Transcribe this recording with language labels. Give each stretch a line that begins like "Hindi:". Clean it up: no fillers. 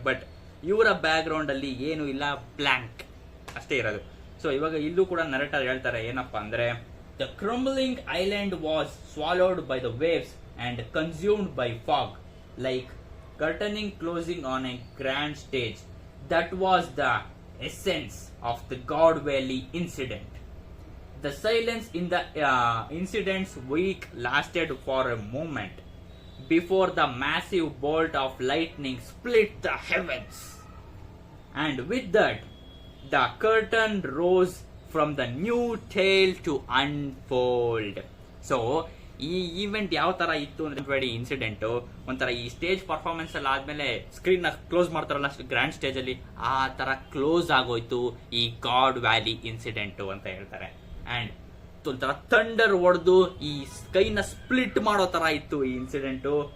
Kannada: But ಇವರ back ground ಅಲ್ಲಿ ಏನು ಇಲ್ಲ, ಬ್ಲಾಂಕ್ ಅಷ್ಟೇ ಇರೋದು. ಸೊ ಇವಾಗ ಇಲ್ಲೂ ಕೂಡ ನರೇಟರ್ ಹೇಳ್ತಾರೆ ಏನಪ್ಪಾ ಅಂದ್ರೆ,
English: The crumbling island was swallowed by the waves and consumed by fog, like curtaining closing on a grand stage. That was the essence of the God Valley incident. The silence in the incident's wake lasted for a moment before the massive bolt of lightning split the heavens. And with that, the curtain rose from the new tale to unfold.
Kannada: So, ಈ event ಯಾವ ತರ ಇತ್ತು ಅಂದ್ರೆ incident ಒಂಥರ ಈ stage performance ಎಲ್ಲ ಆದ್ಮೇಲೆ screen close ಮಾಡ್ತಾರಲ್ಲ ಗ್ರ್ಯಾಂಡ್ ಸ್ಟೇಜ್ ಅಲ್ಲಿ, ಆ ತರ ಕ್ಲೋಸ್ ಆಗೋಯ್ತು ಈ ಗಾಡ್ ವ್ಯಾಲಿ ಇನ್ಸಿಡೆಂಟ್ ಅಂತ ಹೇಳ್ತಾರೆ. ಅಂಡ್ ಒಂಥರ ಥಂಡರ್ ಹೊಡೆದು ಈ ಸ್ಕೈನ ಸ್ಪ್ಲಿಟ್ ಮಾಡೋ ತರ ಇತ್ತು ಈ ಇನ್ಸಿಡೆಂಟ್.